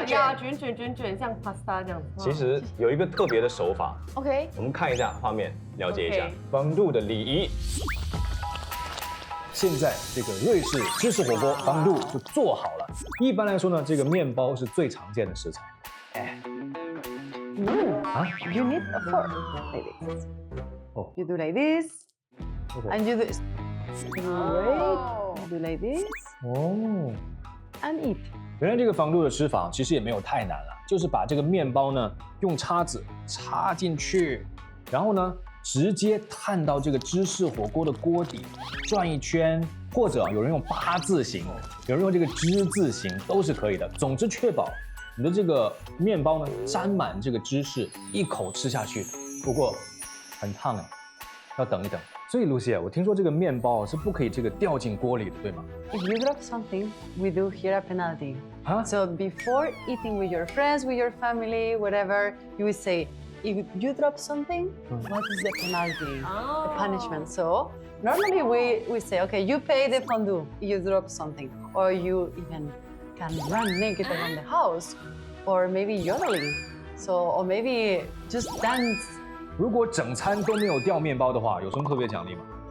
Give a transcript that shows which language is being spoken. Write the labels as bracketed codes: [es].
[zh] 个呀，卷，像 pasta 这样子。其实有一个特别的手法， OK，我们看一下画面，了解一下 OK 风度的礼仪。现在这个瑞士芝士火锅方度就做好了。一般来说呢，这个面包是最常见的食材。 [en] You need a fork like this. Oh. You do like this, Okay. and you do this. Great. You do like this 哦， and eat. [zh] 原来这个方度的吃法其实也没有太难了，就是把这个面包呢用叉子插进去，然后呢直接探到这个芝士火锅的锅底，转一圈，或者有人用8字形，有人用这个之字形都是可以的。总之确保你的这个面包呢沾满这个芝士，一口吃下去。不过很烫哎，要等一等。所以 Lucia， 我听说这个面包是不可以这个掉进锅里的，对吗？ [en] If you drop something, we do here a penalty. Huh? So before eating with your friends, with your family, whatever, you will say, if you drop something, what is the penalty, the punishment? So normally we say, okay, you pay the fondue if you drop something, or you even can run naked around the house, or maybe yodeling. So, or maybe just dance. [zh] 如果整餐都没有掉面包的话，有什么特别奖励吗？